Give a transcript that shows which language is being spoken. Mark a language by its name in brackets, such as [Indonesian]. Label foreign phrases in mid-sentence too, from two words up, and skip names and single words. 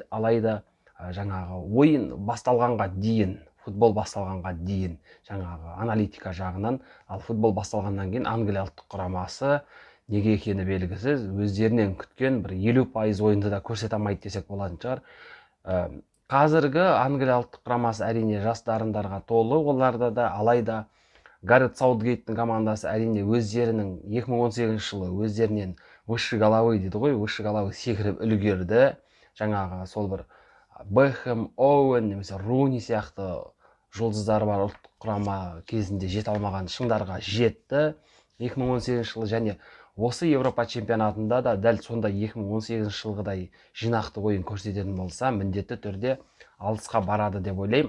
[Kazakh] Алайда жаңағы ойын басталғанға дейін, футбол басталғанға дейін жаңағы аналитика жағынан, ал футбол басталғаннан кейін Англия ұлттық құрамасы неге екені белгісіз, өздерінен күткен бір 50% ойынды да көрсете алмайды десек болатын шығар. Қазіргі Англия ұлттық құрамасы әрине жас дарындарға толы, оларда да, алайда Гаррет Саутгейттің командасы әрине өздерінің 2018 жылы өздерінен [Russian] выше головы [Kazakh] дейді ғой, [Russian] выше головы [Kazakh] секіріп үлгерді. Жаңағы сол бір Бекхэм, Оуэн немесе Руни сияқты жұлдыздары бар ұлттық құрама кезінде жете алмаған шыңдарға жетті 2018 жылы. Және осы Европа чемпионатында да дәл сондай 2018 жылғыдай жинақты ойын көрсететін болса, міндетті түрде алысқа барады деп ойлаймын.